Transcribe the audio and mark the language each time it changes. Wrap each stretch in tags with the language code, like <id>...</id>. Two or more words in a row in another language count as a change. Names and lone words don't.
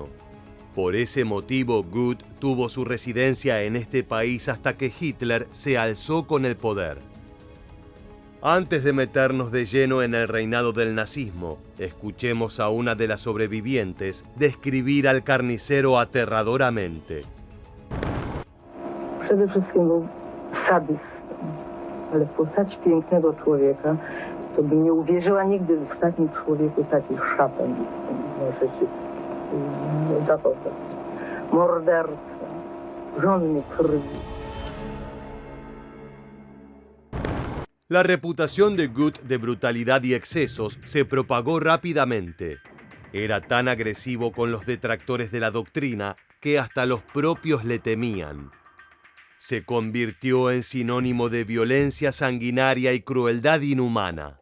<es>Por ese motivo, Gut tuvo su residencia en este país hasta que Hitler se alzó con el poder. Antes de meternos de lleno en el reinado del nazismo, escuchemos a una de las sobrevivientes describir al carnicero aterradoramente.</es> <pl>Przede wszystkim był sadyst, ale w postaci pięknego człowieka, to bym nie uwierzyła nigdy w takim człowieku takich szatan. Muszę się zachować. Morderca, porządnej krwi.</pl> <es>La reputación de Gut de brutalidad y excesos se propagó rápidamente. Era tan agresivo con los detractores de la doctrina que hasta los propios le temían. Se convirtió en sinónimo de violencia sanguinaria y crueldad inhumana.</es>